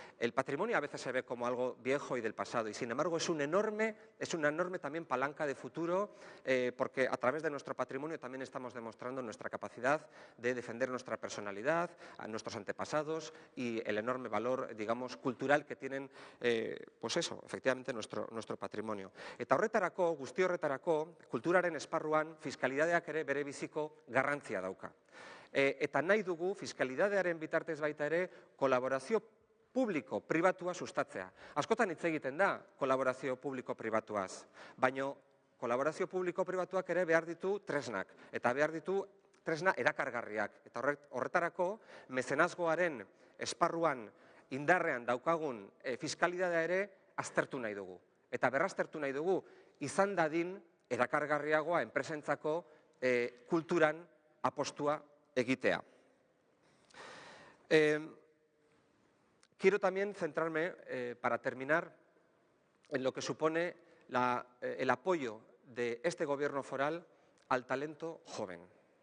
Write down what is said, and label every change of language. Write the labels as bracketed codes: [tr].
[es] El patrimonio a veces se ve como algo viejo y del pasado y sin embargo es una enorme también palanca de futuro porque a través de nuestro patrimonio también estamos demostrando nuestra capacidad de defender nuestra personalidad, a nuestros antepasados y el enorme valor, digamos, cultural que tienen pues eso, efectivamente, nuestro patrimonio. [eu] Eta horretarako, guzti horretarako, kulturaren esparruan fiskalidadeak ere bere biziko garrantzia dauka. Eta nahi dugu fiskalidadearen bitartez baita ere kolaborazio publiko-pribatua sustatzea. Askotan hitz egiten da kolaborazio publiko-pribatuaz, baina kolaborazio publiko-pribatuak ere behar ditu tresnak, eta behar ditu tresna erakargarriak. Eta horretarako mezenazgoaren esparruan indarrean daukagun fiskalidadea ere aztertu nahi dugu. Eta berraztertu nahi dugu izan dadin erakargarriagoa enpresentzako kulturan apostua egitea. [es] Quiero también centrarme, para terminar, en lo que supone el apoyo de este gobierno foral al talento joven.